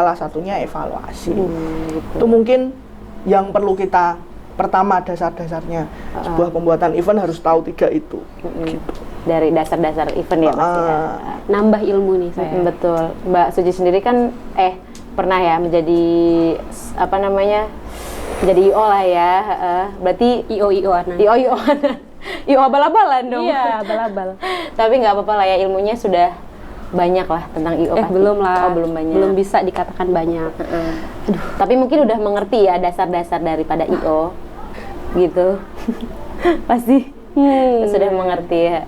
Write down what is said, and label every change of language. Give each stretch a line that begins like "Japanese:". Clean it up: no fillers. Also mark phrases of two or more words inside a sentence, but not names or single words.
Indonesian: Salah satunya evaluasi. Itu mungkin yang perlu kita pertama dasar-dasarnya sebuah pembuatan event harus tahu 3 itu. Gitu. Dari dasar-dasar event ya Mas ya. Nambah ilmu nih saya. Betul. Mbak Suci sendiri kan pernah ya menjadi apa namanya? Menjadi IO lah ya. Berarti IO-IO-anan. IO-IO-anan. IO abal-abalan dong. Iya, abal-abal. Tapi nggak apa-apa lah ya, ilmunya sudah banyak lah tentang IO. Belum lah. Belum banyak. Belum bisa dikatakan banyak. Aduh, tapi mungkin udah mengerti ya dasar-dasar daripada IO gitu. Pasti sudah mengerti ya.